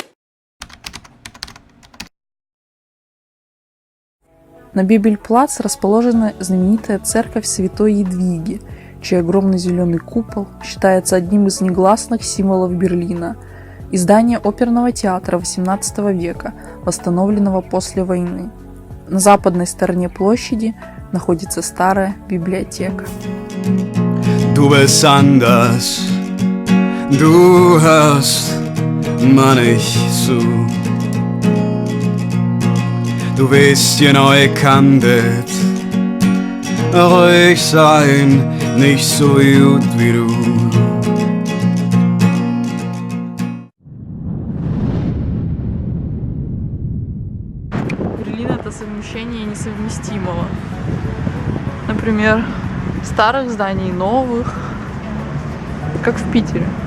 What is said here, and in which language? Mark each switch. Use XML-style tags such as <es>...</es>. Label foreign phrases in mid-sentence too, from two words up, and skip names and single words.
<ru>На Бибельплац расположена знаменитая церковь Святой Едвиги, чей огромный зеленый купол считается одним из негласных символов Берлина, и здание оперного театра XVIII века, восстановленного после войны. На западной стороне площади находится старая библиотека.</ru> <de>Du bist anders, du hörst mir nicht zu. Du willst hier neu kandet, ruhig sein, nicht so gut wie du.</de> <ru>Берлин — это совмещение несовместимого. Например, старых зданий и новых, как в Питере.</ru>